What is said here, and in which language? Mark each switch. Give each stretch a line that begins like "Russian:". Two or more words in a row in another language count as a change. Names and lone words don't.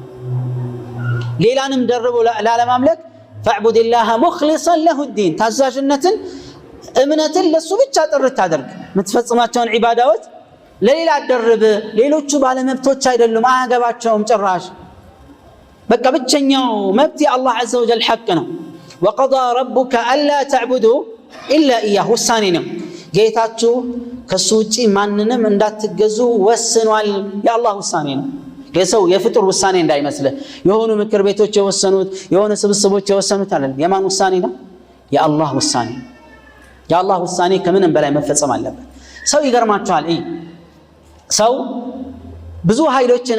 Amharic: ሌላንም ደርቦ ላለማምለክ
Arabic: فاعبد الله مخلصا له
Amharic: الدين ታዛዥነትን እምነትን ለሱ ብቻ ጥርት አድርግ የምትፈጽማቸውን ዒባዳዎች ለሌላ አደረበ ሌሎቹ ባለመብቶች አይደሉም አያገባቸውም ጭራሽ በቃ ብቸኛው መብት የአላህ
Arabic: عز وجل
Amharic: ሐቅ ነው
Arabic: وقضى ربك الا تعبدوا الا اياه
Amharic: ውሳኔ ነው ጌታችሁ ከሱ ውጪ ማንንም እንዳትገዙ ወስኗል የአላህ ውሳኔ ነው የሰው የፍጡር ውሳኔ እንዳይመስልህ የሆኑ ምክር ቤቶች የወሰኑት የሆነ ስብስቦች የወሰኑት አይደለም የማን ውሳኔ ነው የአላህ ውሳኔ የአላህ ውሳኔ ከምንም በላይ መፈጸም አለበት ሰው ይገርማችኋል ሰው ብዙ ኃይሎችን